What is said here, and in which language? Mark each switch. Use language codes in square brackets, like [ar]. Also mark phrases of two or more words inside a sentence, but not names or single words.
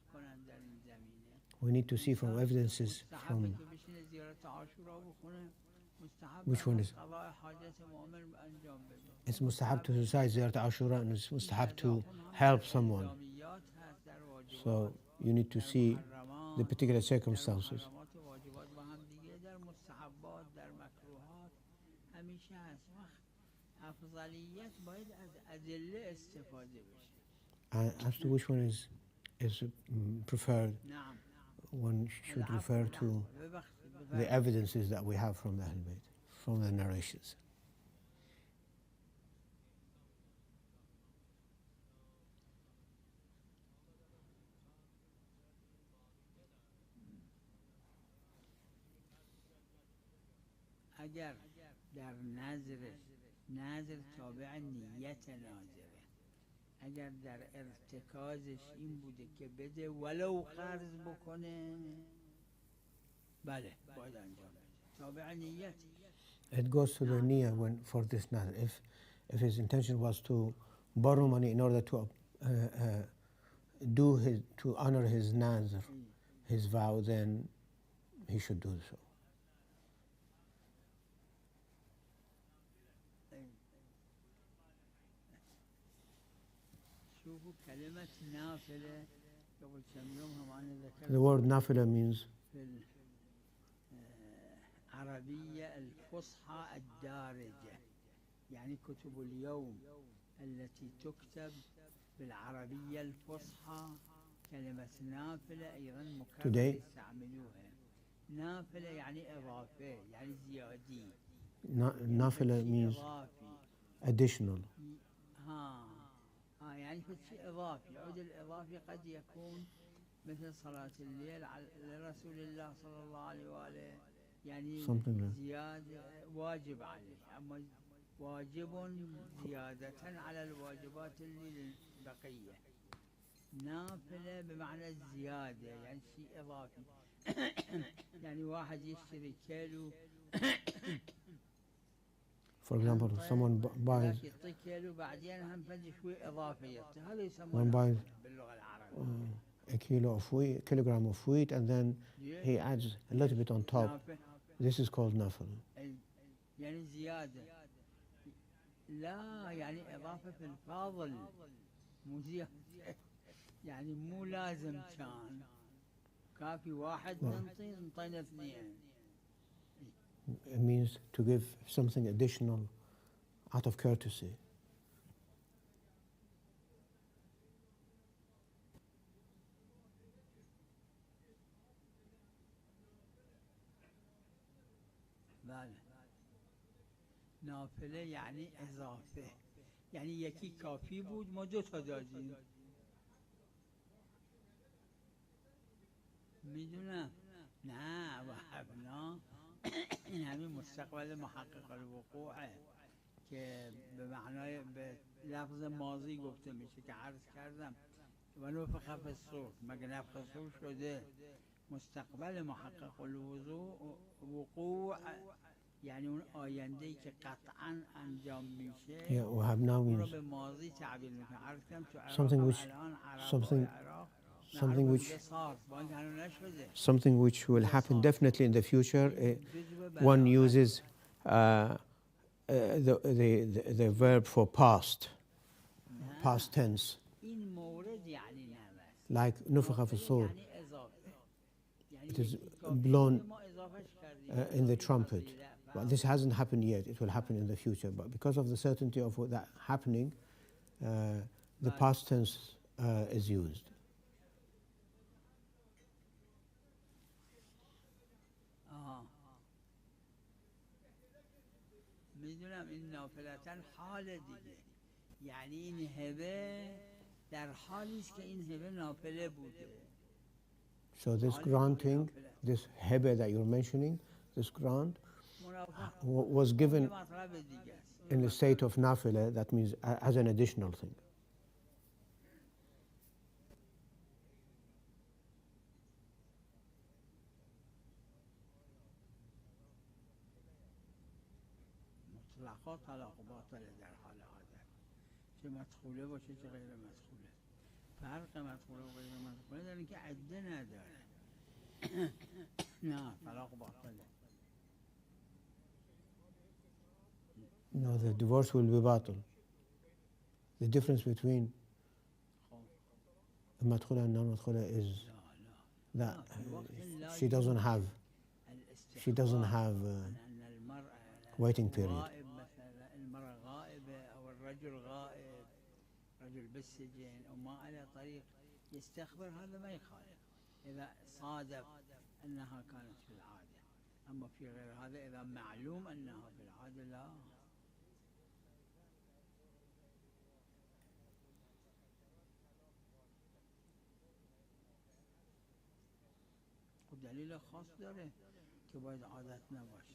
[en] We need to see from evidences from Which one is? [ar] قضاء حاجة مؤمن [fa] أنجام بده. [en] It's mustahab to recite Ziyarat Ashura, and it's mustahab to help someone. [fa] إلزاميات هست در واجبات. [en] So you need to در see محرمات، the particular در circumstances. [fa] محرمات و واجبات با هم دیگه، در مستحبات، در مکروهات همیشه هست. وقت افضلیت باید از ادله استفاده بشه. [en] As to which one is preferred, نعم. one should refer to the evidences that we have from the Ahl Bayt, from the narrations. [fa] اگر در نظر تابع نیت ناظره، اگر در ارتکازش این بوده که بده ولو قرض بکنه، بله باید انجام بده، تابع نیت. [en] It goes to the niyyah when for this nazr. If his intention was to borrow money in order to honor his nazr, his vow, then he should do so. The word nafila means [ar] العربية الفصحى الدارجة، يعني كتب اليوم التي تكتب بالعربية الفصحى، كلمة نافلة أيضا مكرر يستعملوها. نافلة يعني إضافة، يعني زيادي. [en] Nafila means additional. [ar] يعني شيء إضافي. يعود الإضافي قد يكون مثل صلاة الليل على رسول الله صلى الله عليه وآله، يعني زيادة واجب عليه، أما واجب زيادة على الواجبات اللي البقية. نافلة بمعنى الزيادة، يعني شيء إضافي. يعني واحد يشتري كيلو. [en] For example, someone buys one buys a kilogram of wheat, and then he adds a little bit on top. This is called nafil. [ar] يعني زيادة. لا يعني إضافة في الفاضل، مو زيادة. يعني مو لازم كان كافي واحد نعطينا اثنين. [en] It means to give something additional out of courtesy. [fa] نافله يعني اضافه، يعني یکی کافی بود ما دو تا دادیم. میدونم نه وحبنا این همین مستقبل محقق الوقوعه که به معنای به لفظ ماضی گفته میشه که عرض کردم و [ar] نفخ فی الصور، [fa] مگه [ar] نفخ الصور [fa] شده؟ مستقبل محقق الوقوع یعنی اون آینده‌ای که قطعاً انجام میشه اون رو به ماضی تعبیر میکنه. عرض کردم تو [en] something which will happen definitely in the future. One uses the verb for past tense, like [ar] نفخ في الصور. [en] It is blown in the trumpet. But this hasn't happened yet. It will happen in the future. But because of the certainty of that happening, the past tense is used. [fa] میدونم این نافلتن حال دیگه، یعنی این هبه در حالی است که این هبه نافله بوده. [en] So this granting, this hebe that you're mentioning, this grant was given in the state of nafila, that means as an additional thing. [fa] مطلقا طلاق باطله در حال عادت، چه مدخوله باشه چه غیر مدخوله. فرق مدخوله و غیر مدخوله در اینکه عده نداره. نه طلاق باطله. [en] No, the divorce will be batil. The difference between the madkhula and non-madkhula is that she doesn't have waiting period. [ar] المرأة غائبة أو الرجل غائب، رجل بالسجن أو ما على طريق يستخبر، هذا ما يخالف إذا صادف أنها كانت في العادة. أما في غير هذا إذا معلوم أنها في العادة لا. [fa] ودليل خاص داره که باید عادت نباشه.